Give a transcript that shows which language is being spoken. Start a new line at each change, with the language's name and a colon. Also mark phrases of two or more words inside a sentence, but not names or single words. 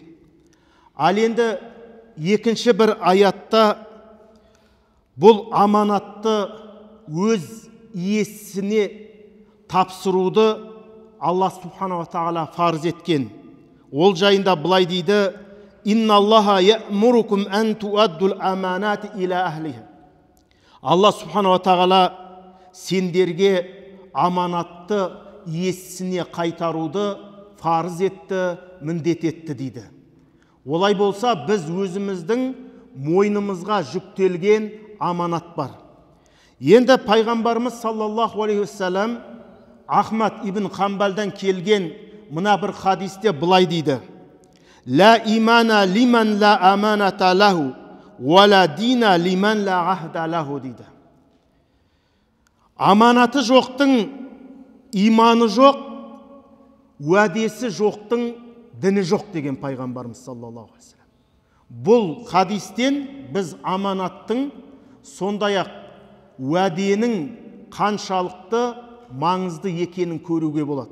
Kazakh: Ал енді екінші бір аятта бұл аманатты өз иесіне тапсыруды Алла Субханала Тағала фарз еткен. Ол жайында былай дейді:
Arabic: «إن الله يأمركم أن تؤدوا الأمانات إلى أهلها».
Kazakh: Алла Субханала Тағала сендерге аманатты иесіне қайтаруды фарз етті, міндет етті дейді. Олай болса, біз өзіміздің мойнымызға жүктелген аманат бар. Енді пайғамбарымыз
Arabic: صلى الله عليه وسلم
Kazakh: Ахмад ибн Хамбалдан келген мына бір хадисте былай дейді:
Arabic: «لا إيمان لمن لا أمانة له، ولا دين لمن لا عهد له»
Kazakh: дейді. Аманаты жоқтың иманы жоқ, уәдесі жоқтың діні жоқ деген пайғамбарымыз
Arabic: صلى الله عليه وسلم.
Kazakh: Бұл хадистен біз аманаттың, сондай-ақ уәденің қаншалықты маңызды екенін көруге болады.